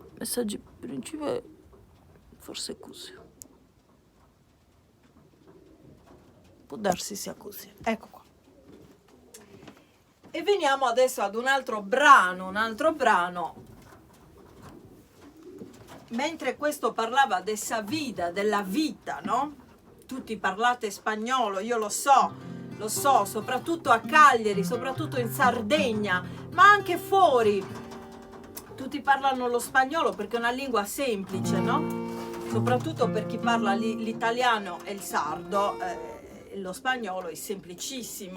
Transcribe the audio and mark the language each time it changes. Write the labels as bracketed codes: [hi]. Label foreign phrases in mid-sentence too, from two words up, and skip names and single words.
[it] Messaggi principali, forse così. Può darsi sia così. Ecco qua. E veniamo adesso ad un altro brano. Mentre questo parlava [sc] de sa vida, [it] della vita, no? Tutti parlate spagnolo, io lo so, soprattutto a Cagliari, soprattutto in Sardegna, ma anche fuori. Tutti parlano lo spagnolo perché è una lingua semplice, no? Soprattutto per chi parla l'italiano e il sardo, lo spagnolo è semplicissimo.